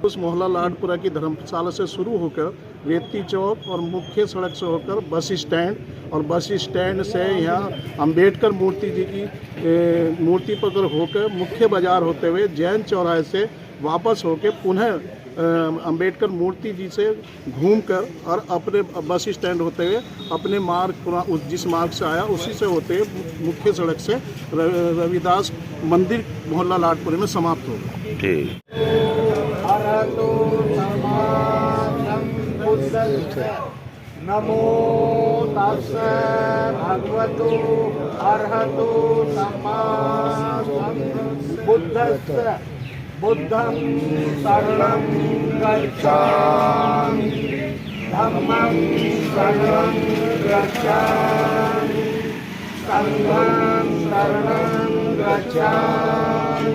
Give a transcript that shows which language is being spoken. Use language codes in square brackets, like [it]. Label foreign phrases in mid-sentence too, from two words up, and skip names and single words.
[hi] उस मोहल्ला लाडपुरा की धर्मशाला से शुरू होकर रेती चौक और मुख्य सड़क से होकर बस स्टैंड और बस स्टैंड से यहाँ अंबेडकर मूर्ति जी की मूर्ति पर होकर मुख्य बाजार होते हुए जैन चौराहे से वापस होकर पुनः अंबेडकर मूर्ति जी से घूमकर और अपने बस स्टैंड होते हुए अपने मार्ग जिस मार्ग से आया उसी से होते हुए मुख्य सड़क से रविदास मंदिर मोहल्ला लाडपुरे में समाप्त होगा। ठीक। [pi] नमो तस्सै भगवतो अरहतो सम्मा बुद्धस्स बुद्धं शरणं गच्छामि धम्मं शरणं गच्छामि संघं शरणं गच्छामि